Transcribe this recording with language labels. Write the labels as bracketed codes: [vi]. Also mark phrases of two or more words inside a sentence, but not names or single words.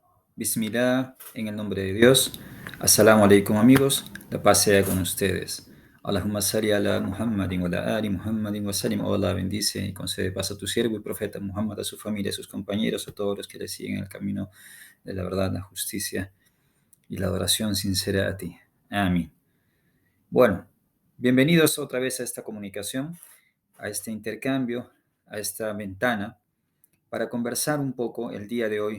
[es] Bismillah, en el nombre de Dios. [ar] السلام عليكم [es] amigos, la paz sea con ustedes. [ar] اللهم صل على محمد وعلى آل محمد وسلم. [es] Oh Allah, bendice y concede paz a tu siervo y profeta Muhammad, a su familia, a sus compañeros, a todos los que le siguen el camino de la verdad, la justicia y la adoración sincera a ti. Amén. Bueno, bienvenidos otra vez a esta comunicación, a este intercambio, a esta ventana para conversar un poco el día de hoy.